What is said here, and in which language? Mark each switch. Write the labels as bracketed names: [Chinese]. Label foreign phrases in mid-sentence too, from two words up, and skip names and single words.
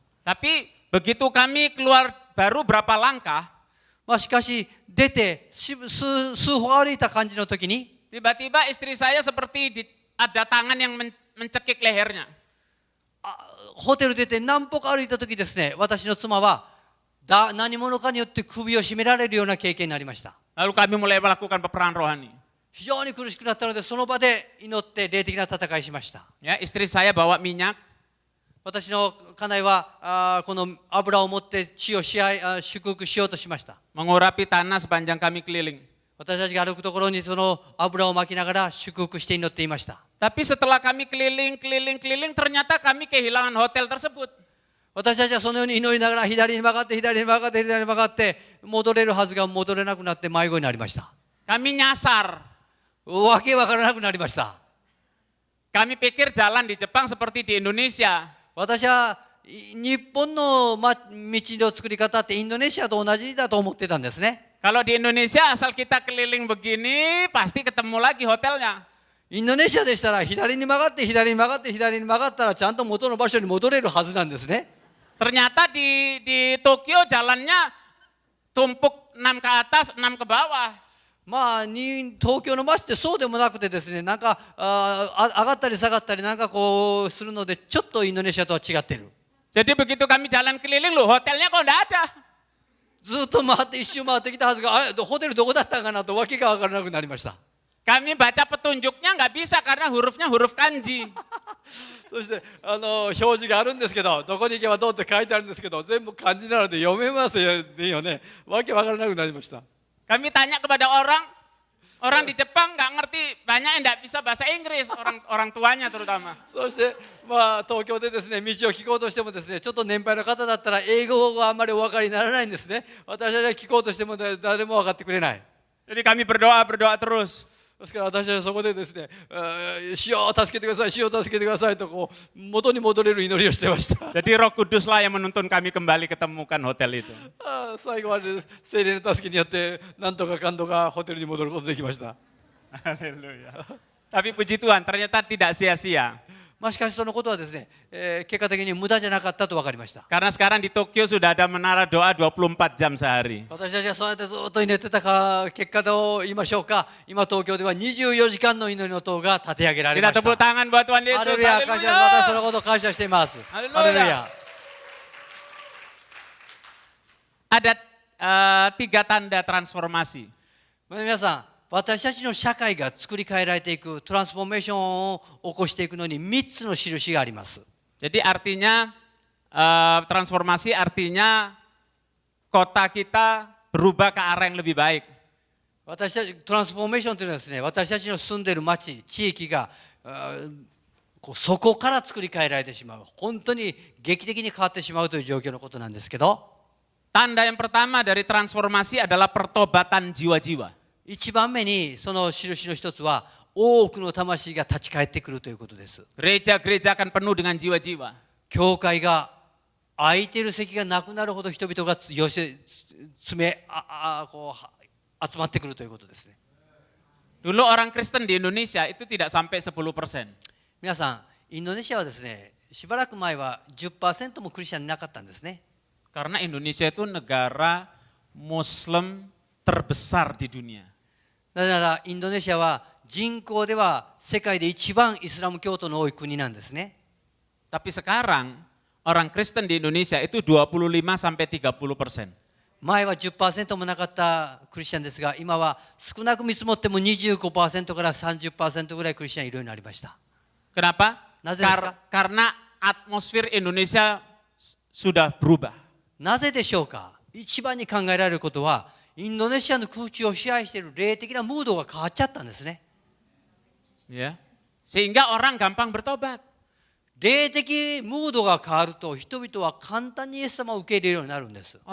[Indonesian] Tapi begitu kami keluar baru berapa langkah, [Japanese] しかし出て数歩歩いた感じの時に、 [Indonesian] tiba-tiba istri saya seperti ada tangan yang mencekik lehernya. [Japanese] ホテル出て何歩か歩いた時ですね、私の妻は何者かによって首を絞められるような経験になりました。 [Indonesian] Lalu kami mulai melakukan peperangan rohani. [Japanese] 非常に苦しくなったので、その場で祈って霊的な戦いしました。 [Indonesian] Ya, istri saya bawa minyak. [Japanese] 私の家内はこの油を持って地を祝福しようとしました。 [Indonesian] Mengurapi tanah sepanjang kami keliling. [Japanese] 私たちが歩くところにその油をまきながら祝福して祈っていました。 [Indonesian] Tapi setelah kami keliling, ternyata kami kehilangan hotel tersebut. [Japanese] 私たちはそのように祈りながら左に曲がって左に曲がって左に曲がって戻れるはずが戻れなくなって迷子になりました。 [Indonesian] Kami nyasar. [Japanese] わけわからなくなりました。 [Indonesian] Kami pikir jalan di Jepang seperti di Indonesia. [Japanese] 私は日本の道の作り方ってインドネシアと同じだと思ってたんですね。 [Indonesian] Kalau di Indonesia asal kita keliling begini pasti ketemu lagi hotelnya. [Japanese] インドネシアでしたら左に曲がって左に曲がって左に曲がったらちゃんと元の場所に戻れるはずなんですね。 [Indonesian] Ternyata di Tokyo jalannya tumpuk 6 ke atas, 6 ke bawah. [Japanese] まあ東京の街ってそうでもなくてですね、なんか上がったり下がったりなんかこうするのでちょっとインドネシアとは違ってる。 [Indonesian] Jadi begitu kami jalan keliling loh hotelnya kok enggak ada. [Japanese] ずっと回って一周回ってきたはずが、ホテルどこだったかなとわけがわからなくなりました。 [Indonesian] Kami baca petunjuknya nggak bisa karena hurufnya huruf kanji. [Japanese] そして表示があるんですけど、どこに行けばどうって書いてあるんですけど、全部漢字なので読めますよね。わけわからなくなりました。 [Indonesian] Kami tanya kepada orang di Jepang nggak ngerti, banyak yang nggak bisa bahasa Inggris, orang tuanya terutama. [Japanese] そして東京でですね、道を聞こうとしてもですね、ちょっと年配の方だったら英語があんまりお分かりにならないんですね。私たちが聞こうとしても誰も分かってくれない。 [Indonesian] Jadi kami berdoa terus. [Japanese] ですから私はそこでですね、主よ助けてください、主よ助けてくださいとこう元に戻れる祈りをしてました。 [Indonesian] Jadi Roh Kudus lah yang menuntun kami kembali ketemukan hotel itu. [Japanese] 最後まで聖霊の助けによってなんとかかんとかホテルに戻ることができました。 [Indonesian] Haleluya. Tapi puji Tuhan ternyata tidak sia-sia. [Japanese] しかしそのことはですね、結果的に無駄じゃなかったと分かりました。 [Indonesian] Karena sekarang di Tokyo sudah ada menara doa 24 jam sehari. [Japanese] 私たちがそうやってずっと祈ってた結果と言いましょうか、今東京では24時間の祈りの塔が立て上げられま [Indonesian] Kita [Japanese] した。 [Indonesian] tepuk tangan buat Tuhan ハ Yesus. [Japanese] レルヤ、感謝、私その [Indonesian] Haleluya. [Japanese] ことを感謝しています。ハレルヤ。ハレルヤ。 [Indonesian] Ada 3 tanda transformasi. [Japanese] 皆さん、私たちの社会が作り変えられていく、トランスフォーメーションを起こしていくのに3つの印があります。 [Indonesian] Jadi artinya transformasi artinya kota kita berubah ke arah yang lebih baik. [Japanese] 私たちトランスフォーメーションというのはですね、私たちの住んでいる町、地域がそこから作り変えられてしまう、本当に劇的に変わってしまうという状況のことなんですけど、 [Indonesian] Tanda yang pertama dari transformasi adalah pertobatan jiwa-jiwa. [Japanese] 一番目にその印の一つは多くの魂が立ち返ってくるということです。 [Indonesian] Gereja-gereja akan penuh dengan jiwa-jiwa. [Japanese] 教会が空いている席がなくなるほど人々が集まってくるということですね。 [Indonesian] Dulu orang Kristen di Indonesia itu tidak sampai 10%. [Japanese] 皆さん、インドネシアはですね、しばらく前は 10% もクリスチャンいなかったんですね。 [Indonesian] Karena Indonesia itu negara Muslim terbesar di dunia. [Japanese] なぜならインドネシアは人口では世界で一番イスラム教徒の多い国なんですね。 [Indonesian] Tapi sekarang orang Kristen di Indonesia itu 25 sampai 30%. [Japanese] 前は 10% もなかったクリスチャンですが、今は少なく見積もっても 25% から 30% ぐらいクリスチャンいるようになりました。 [Indonesian] Kenapa? Karena atmosfer Indonesia sudah berubah. [Japanese] なぜでしょうか。一番に考えられることは、インドネシアの空中を支配している霊的なムードが変わっちゃったんですね。 [Indonesian] Ya. Sehingga orang gampang bertobat. [Japanese] 霊的ムードが変わると人々は簡単にイエス様を受け入れるようになるんです。